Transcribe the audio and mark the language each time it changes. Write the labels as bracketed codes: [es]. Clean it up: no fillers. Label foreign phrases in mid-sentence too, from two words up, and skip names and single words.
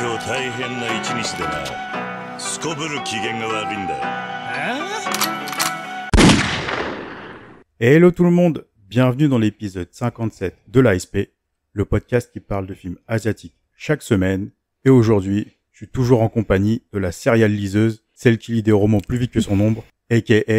[ja] 大変な一日でな。すこぶる機嫌が悪いんだよ。 [fr] Hello tout le monde, bienvenue dans l'épisode 57 de l'ASP, le podcast qui parle de films asiatiques chaque semaine. Et aujourd'hui, je suis toujours en compagnie de la serial liseuse, celle qui lit des romans plus vite que son ombre, a.k.a.